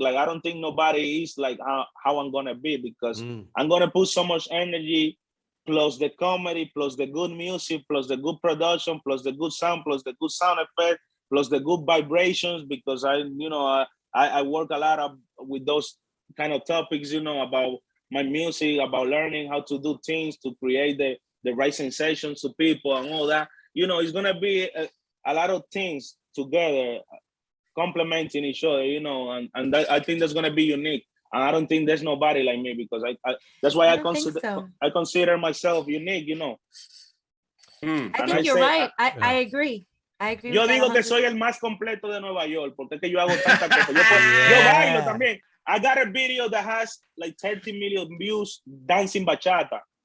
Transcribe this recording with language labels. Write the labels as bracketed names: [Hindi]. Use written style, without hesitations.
[English] Like I don't think nobody is like how I'm gonna be, because I'm gonna put so much energy, plus the comedy, plus the good music, plus the good production, plus the good sound, plus the good sound effect, plus the good vibrations, because I work a lot with those kind of topics, about my music, about learning how to do things to create the right sensations to people and all that. It's gonna be a lot of things together, complementing each other, and that, I think that's gonna be unique. And I don't think there's nobody like me, because I that's why I consider myself unique, I think you're right. I agree. [Spanish] Yo digo que soy el más completo de Nueva York, porque es que yo hago tantas cosas. Yo bailo también. [English] I got a video that has like 30 million views dancing bachata.